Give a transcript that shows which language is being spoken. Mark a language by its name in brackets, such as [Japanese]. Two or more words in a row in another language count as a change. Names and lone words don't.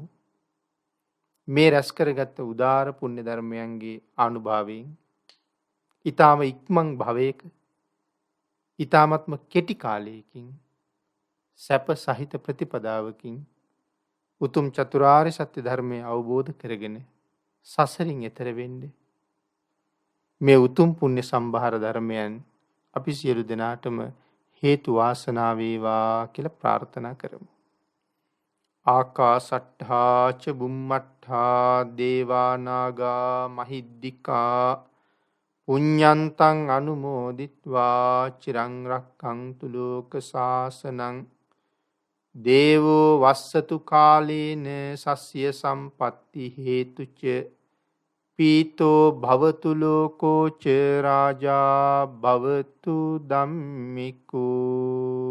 [Sinhala] මේ රැස් කරගත්ත උදාර පුණ්‍ය ධර්මයන්ගේ ආනුභාවයෙන් ඊ타ම ඉක්මන් භවයක ඊ타මත්ම කෙටි කාලයකින් සැප සහිත ප්‍රතිපදාවකින් උතුම් චතුරාර්ය සත්‍ය ධර්මය අවබෝධ කරගෙන සසරින් එතර වෙන්නේ මේ උතුම් පුණ්‍ය සම්භාර ධර්මයන් අපි සියලු දෙනාටම හේතු වාසනා වේවා කියලා ප්‍රාර්ථනා කරමු. [Pali] ආකාසට්ඨා ච බුම්මට්ඨා දේවා නාග මහිද්దికා පුඤ්ඤන්තං අනුමෝදිත්වා චිරං රක්ඛන්තු ලෝක සාසනං දේවෝ වස්සතු කාලේන සස්ය සම්පatti හේතුච පීතෝ භවතු ලෝකෝ ච රාජා භවතු ධම්මිකෝ